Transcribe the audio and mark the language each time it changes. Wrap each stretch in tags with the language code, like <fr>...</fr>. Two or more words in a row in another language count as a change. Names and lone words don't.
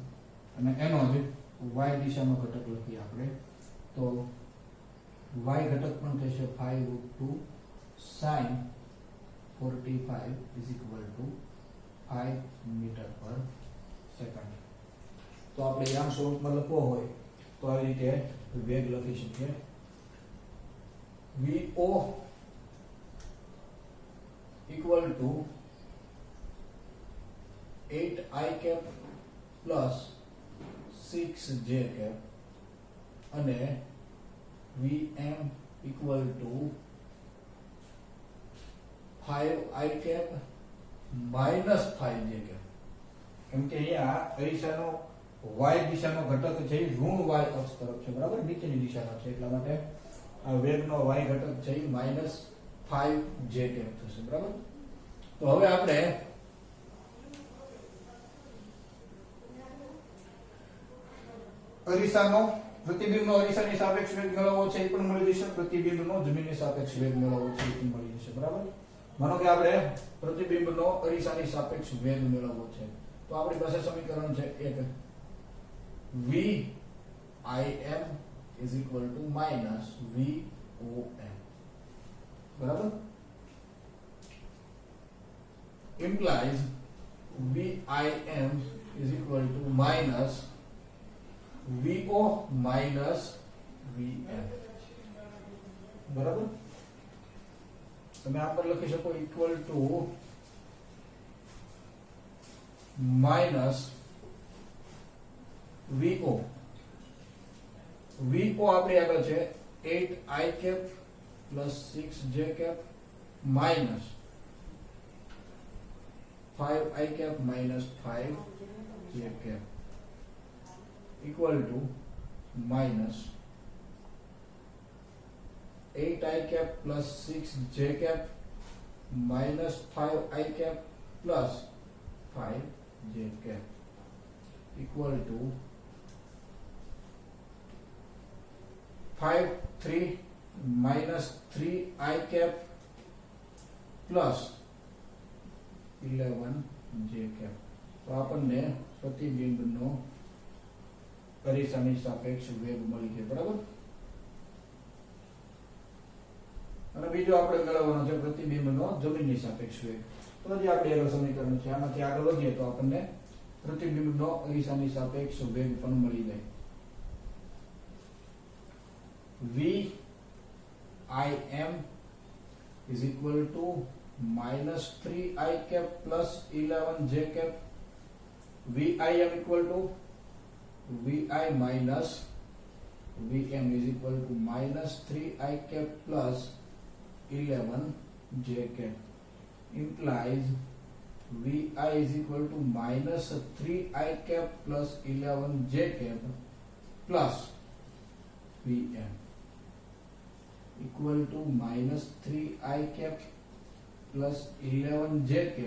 <gu>અને એનો જ y દિશાનો ઘટક લખીએ આપણે તો y ઘટક પણ થશે 5√2 sin 45 5</gu> <en>meter per second.</en> <gu>તો આપણે યામ સ્વરૂપમાં લખવો હોય તો આવી રીતે વેગ લખી શકીએ.</gu> <en>VO equal to 8i cap plus 6j cap અને VM equal to 5i cap minus 5j cap.</en> <gu>કેમ કે અહીંયા અરીસાનો y દિશાનો ઘટક છે એ ઋણ y અક્ષ તરફ છે, બરાબર, નીચેની દિશામાં છે, એટલા માટે આ વેગનો y ઘટક છે એ -5j cap થશે, બરાબર. તો હવે આપણે અરીસાનો પ્રતિબિંબનો અરીસાની સાપેક્ષ વેગ મેળવવો છે એ પણ મળી જશે, પ્રતિબિંબનો જમીનની સાપેક્ષ વેગ મેળવવો છે એ પણ મળી જશે, બરાબર. માનો કે આપણે પ્રતિબિંબનો અરીસાની સાપેક્ષ વેગ મેળવવો છે તો આપણી પાસે સમીકરણ છે એક</gu> <en>VIM is equal to minus VOM,</en> <gu>બરાબર.</gu> <en>implies VIM is equal to minus VO minus VM,</en> <gu>બરાબર. તમે આ પર લખી શકો</gu> <en>equal to minus VO. VO</en> <gu>આપણી આગળ છે</gu> <en>8i cap plus 6j cap minus 5i cap minus 5j cap equal to minus 8i cap plus 6j cap minus 5i cap plus 5j cap equal to 5 3 minus 3i cap plus 11j cap.</en> <gu>તો આપણને પ્રતિબિંબનો અરીસાની સાપેક્ષ વેગ મળી ગયો, બરાબર. અને બીજો આપણે મેળવવાનો છે પ્રતિબિંબનો જમીનની સાપેક્ષ વેગ. તો જે આપણે આગળ સમીકરણ છે આમાંથી આગળ વધીએ તો આપણને પ્રતિબિંબનો અરીસાની સાપેક્ષ વેગ પણ મળી જાય.</gu> <en>VIM is equal to minus 3i cap plus 11j cap. VIM equal to VI minus VM is equal to minus 3i cap plus 11j cap implies VI is equal to minus 3i cap plus 11j cap plus VM equal to minus 3i cap plus 11j cap.</en>